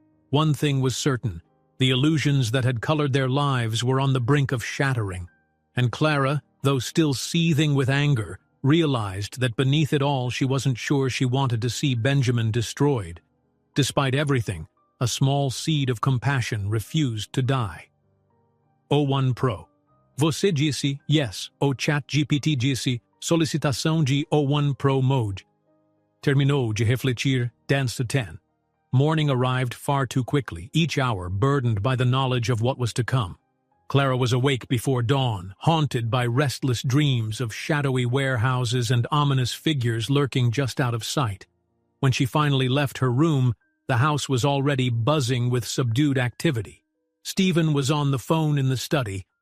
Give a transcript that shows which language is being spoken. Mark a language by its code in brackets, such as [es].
[en] One thing was certain, the illusions that had colored their lives were on the brink of shattering, and Clara, though still seething with anger, realized that beneath it all she wasn't sure she wanted to see Benjamin destroyed. Despite everything, a small seed of compassion refused to die. [pt] O1 Pro. Você disse [en] yes [pt] o chat GPT disse solicitação de O1 Pro mode. Terminou de refletir, dance to 10. [en] Morning arrived far too quickly, each hour burdened by the knowledge of what was to come. Clara was awake before dawn, haunted by restless dreams of shadowy warehouses and ominous figures lurking just out of sight. When she finally left her room, the house was already buzzing with subdued activity. Stephen was on the phone in the study,